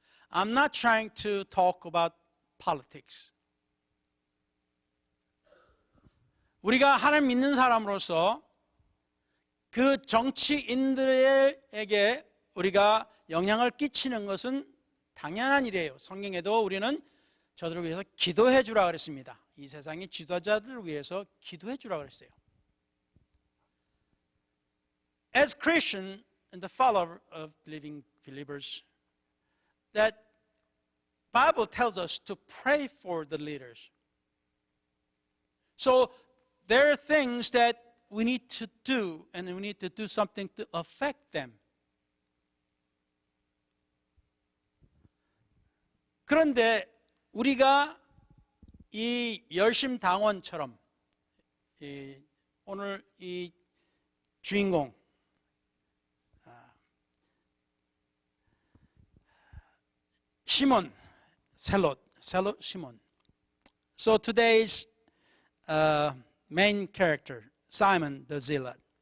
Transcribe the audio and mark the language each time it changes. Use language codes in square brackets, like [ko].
[en] I'm not trying to talk about politics. [ko] 우리가 하나님 믿는 사람으로서 그 정치인들에게 우리가 영향을 끼치는 것은 당연한 일이에요. 성경에도 우리는 저들을 위해서 기도해 주라 그랬습니다. 이 세상의 지도자들을 위해서 기도해 주라 그랬어요. [en] As Christian and the follower of believers, that Bible tells us to pray for the leaders. So there are things that we need to do, and we need to do something to affect them. [ko] 그런데 우리가 이 열심당원처럼 오늘 이 주인공 시몬, 셀롯 시몬. [en] So today's main character, Simon the Zealot.